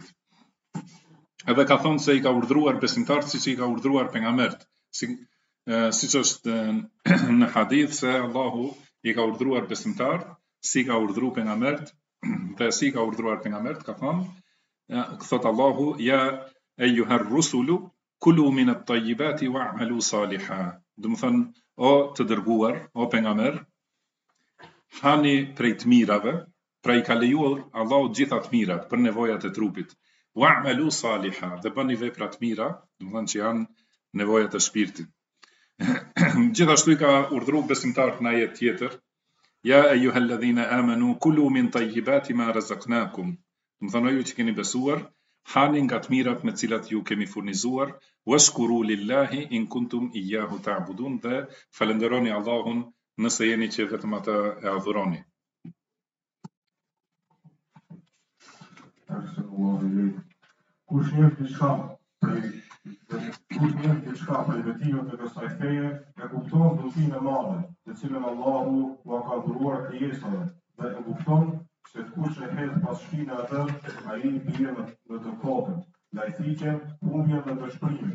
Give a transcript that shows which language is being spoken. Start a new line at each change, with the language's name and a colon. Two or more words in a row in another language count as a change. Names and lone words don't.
Albanian: Edhe ka thonë se i ka urdhruar besimtarët siç i ka urdhruar pejgamberët, siç është në hadith se Allahu i ka urdhruar besimtarët, si ka urdhruar pejgamberët, dhe si ka urdhruar pejgamberët, ka thonë, thot Allahu,
Arabic: يا أيها الرسل كلوا من الطيبات واعملوا صالحا.
Albanian: Do të thënë, o të dërguar, o pejgamber, hani prej të mirave, pra i ka lejuar Allahu gjitha të mirat për nevojat e trupit.
Arabic: واعملوا صالحا,
Albanian: dhe bëni vepra të mira, do të thënë që janë nevojat e shpirtit. Gjithashtu i ka urdhruar besimtarët në ajet tjetër,
Arabic: يا أيها الذين آمنوا كلوا من طيبات ما رزقناكم.
Albanian: Do të thonë ju që keni besuar, hani nga të mirat me cilat ju kemi furnizuar,
Arabic: واشكروا لله إن كنتم إياه تعبدون,
Albanian: dhe falenderoni Allahun nëse jeni që vetëm ata e adhuroni. Kush njeh diçka prej vetimeve të kësaj feje, e kupton dhuntin e madhe, të cilën Allahu ua ka dhuruar krijesave, dhe e kupton se kush e hedh pas shpine atë, ai bie në të kotën, lajthikjen, humbjen dhe dëshpërimin.